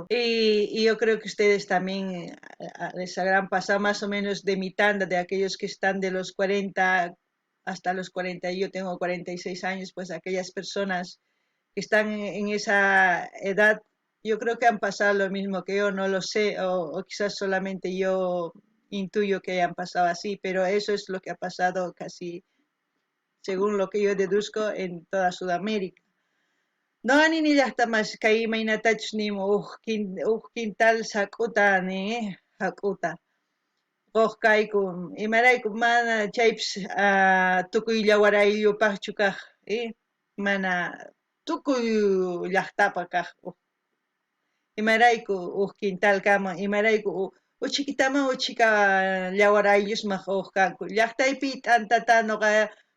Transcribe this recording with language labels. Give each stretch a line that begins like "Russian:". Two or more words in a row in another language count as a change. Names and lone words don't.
Spanish: Y yo creo que ustedes también les habrán pasado más o menos de mi tanda, de aquellos que están de los 40 hasta los 40, yo tengo 46 años, pues aquellas personas que están en esa edad, yo creo que han pasado lo mismo que yo, no lo sé, o quizás solamente yo intuyo que hayan pasado así, pero eso es lo que ha pasado casi, según lo que yo deduzco, en toda Sudamérica.
Quechua: No ani ni llaqta mas kay imaynatachus nima quintal sak'uta ni hak'uta qoq kayku imarayku mana chaypis tukuy llawarayllupaqchu kaq mana tukuy llaqtapa kaq imarayku quintal kama imarayku uchikitaman uchika llawarayllosmaq kanku llaqtaypi t'antata noqa